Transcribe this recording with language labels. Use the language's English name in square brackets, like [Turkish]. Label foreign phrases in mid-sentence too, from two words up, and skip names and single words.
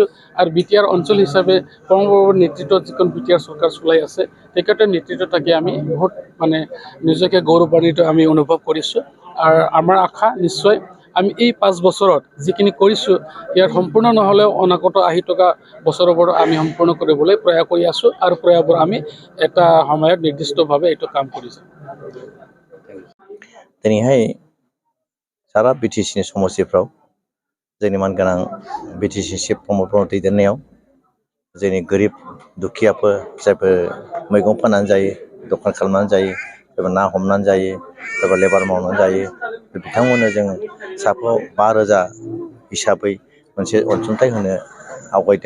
[Assamese] আৰু বিটিআৰ অঞ্চল হিচাপে প্ৰমৰপুৰৰ নেতৃত্বত যিখন বিটিআৰ চৰকাৰ চলাই আছে তেখেতৰ নেতৃত্বত থাকি আমি বহুত মানে নিজকে গৌৰৱান্বিত আমি অনুভৱ কৰিছোঁ। আৰু আমাৰ আশা নিশ্চয় আমি এই 5 বছৰত যিখিনি কৰিছোঁ ইয়াৰ সম্পূৰ্ণ নহ'লেও অনাগত আহি থকা বছৰবোৰ আমি সম্পূৰ্ণ কৰিবলৈ প্ৰয়াস কৰি আছোঁ। আৰু প্ৰয়াসবোৰ আমি এটা সময়ত নিৰ্দিষ্টভাৱে এইটো কাম কৰিছোঁ। [Bodo] दिनैहाय सारा बिटिसिनि समस्टिफ्राव जोंनि मानगोनां बिटिसि चिफ प्रमद दैदेननायाव जोंनि गोरिब दुखियाफोर जायफोर मैगं फाननानै जायो, दखान खालामनानै जायो, सोरबा ना हमनानै जायो, सोरबा लेबार मावनानै जायो, बिथांमोननो जों साफ्रोम 5,000 हिसाबै मोनसे अनसुंथाइ होनो आवगायदों।